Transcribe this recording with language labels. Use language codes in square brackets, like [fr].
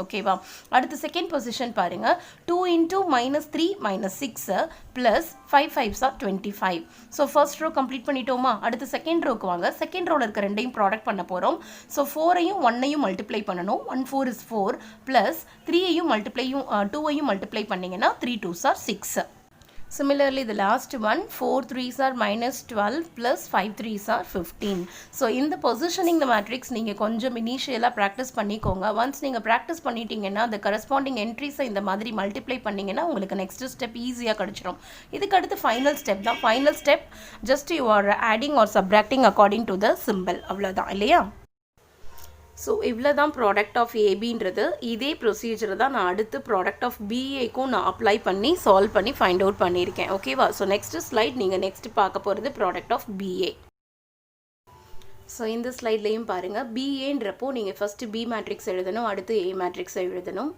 [ta] ஓகேவா? அடுத்து second position பாருங்கள். 2 × -3 -6 plus 5 5s are 25. So first row complete பண்ணிட்டோமா. அடுத்து செகண்ட் ரோக்கு வாங்க. செகண்ட் ரோவில் இருக்க 2ஐயும் ப்ராடக்ட் பண்ண போகிறோம். ஸோ 4ஐயும் 1ஐயும் மல்டிப்ளை பண்ணணும். 1 4 is 4 ப்ளஸ் 3ஐயும் 2ஐயும் மல்டிப்ளை பண்ணிங்கன்னா 3 2s are 6. [en] Similarly, the last one, 4 3s are minus 12 plus 5 3s are 15. So, in the positioning the matrix, [ta] நீங்கள் கொஞ்சம் [en] initially practice பண்ணிக்கோங்க. [ta] Once நீங்கள் practice பண்ணிட்டீங்கன்னா, [en] the corresponding entries [ta] இந்த மாதிரி multiply பண்ணீங்கன்னா, உங்களுக்கு next step easy-ஆ கிடைச்சிரும். இதுக்கு அடுத்து final step தான். [en] Final step, just you are adding or subtracting according to the symbol. [ta] அவ்வளவுதான் இல்லையா? ஸோ இவ்வளோ தான் ப்ராடக்ட் ஆஃப் ஏபின்றது. இதே ப்ரொசீஜர் தான் நான் அடுத்து ப்ராடக்ட் ஆஃப் பிஏக்கும் நான் அப்ளை பண்ணி சால்வ் பண்ணி ஃபைண்ட் அவுட் பண்ணியிருக்கேன். ஓகேவா? ஸோ நெக்ஸ்ட் ஸ்லைட் நீங்கள் நெக்ஸ்ட் பார்க்க போகிறது ப்ராடக்ட் ஆஃப் பிஏ. ஸோ இந்த ஸ்லைட்லேயும் பாருங்கள், பிஏன்றப்போ நீங்கள் ஃபஸ்ட்டு பி மேட்ரிக்ஸ் எழுதணும், அடுத்து ஏ மேட்ரிக்ஸை எழுதணும்.